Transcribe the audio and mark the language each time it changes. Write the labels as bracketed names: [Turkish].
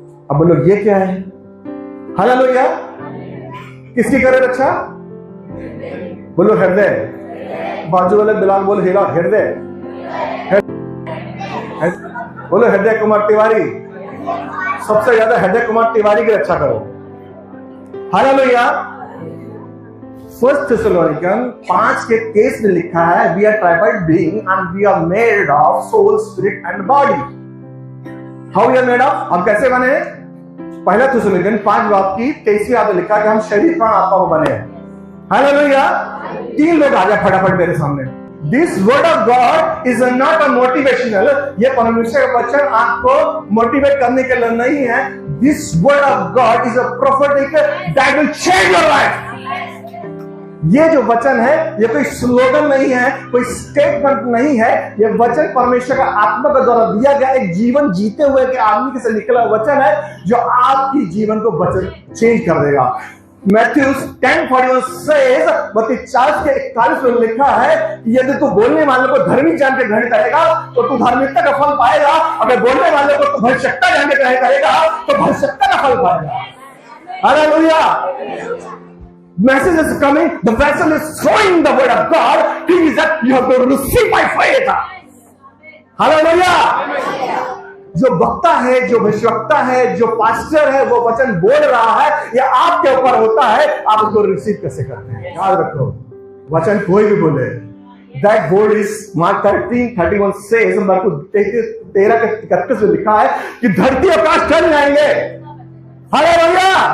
[Hindi] अब बोलो ये क्या है? हालेलुया। किसकी करे रक्षा? बोलो हृदय। बाजू वाले बिलाल बोलो हिला हृदय। बोलो हृदय कुमार तिवारी। सबसे ज्यादा हृदय कुमार तिवारी की रक्षा करो। हालेलुया। [English] 1 Thessalonians 5:23 [Hindi] में लिखा है, [English] we are tribal being and we are made of soul, spirit and body. How we are made of? [Hindi] हम कैसे बने? 1 Thessalonians 5:23 में लिखा है कि हम शरीर प्राण आत्मा को बने हैं। हालेलुया। 3 लोग आ जाए फटाफट मेरे सामने। [English] This word of God is not a motivational. [Hindi] ये परमेश्वर का वचन आपको मोटिवेट करने के लिए नहीं है। [English] This word of God is a prophetic that will change your life. [Hindi] ये जो वचन है, ये कोई स्लोगन नहीं है, कोई स्टेटमेंट नहीं है। ये वचन परमेश्वर का आत्मा के द्वारा दिया गया एक जीवन जीते हुए के आदमी से निकला वचन है, जो आपकी जीवन को वचन चेंज कर देगा। मैथ्यू 10:41 says, मत्ती 4:41 में लिखा है, यदि तू बोलने वाले को धर्मी जान के ग्रहण करेगा तो तू धार्मिकता का फल पाएगा। अगर बोलने वाले को तू भविष्यता जान के ग्रहण करेगा तो भविष्यता का फल पाएगा। Hallelujah. [English] Message is coming, the vessel is throwing the word of God. Thing is that you have to receive by faith. Hallelujah. [Hindi] जो वक्ता है, जो भविष्यवक्ता है, जो पास्टर है, वो वचन बोल रहा है, ये आपके ऊपर होता है, आप उसको रिसीव कैसे करते हैं। याद रखो, वचन कोई भी बोले, [English] that word is Mark 13:31 says, [Hindi] Marco 13:31 में लिखा है कि धरती आकाश टल जाएंगे। हालेलुया।